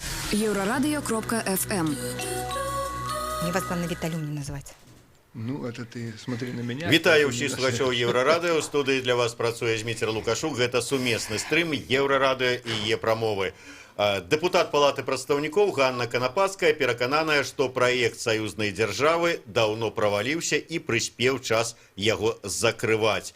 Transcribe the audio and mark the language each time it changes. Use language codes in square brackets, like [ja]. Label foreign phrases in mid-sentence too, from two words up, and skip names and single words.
[ru] Еврорадио.ФМ. Мне вас главное Виталием не называть. Ну, это ты смотри на меня. [be] Вітаю ўсіх слухачоў Еўрарадыё. У студыі для вас працуе Зміцер Лукашук. Гэта сумесны стрым Еўрарадыё і Е-прамовы. Депутат Палаты прадстаўнікоў Ганна Канапацкая перакананая, што праект саюзнай дзяржавы даўно праваліўся і прыспеў час яго закрываць.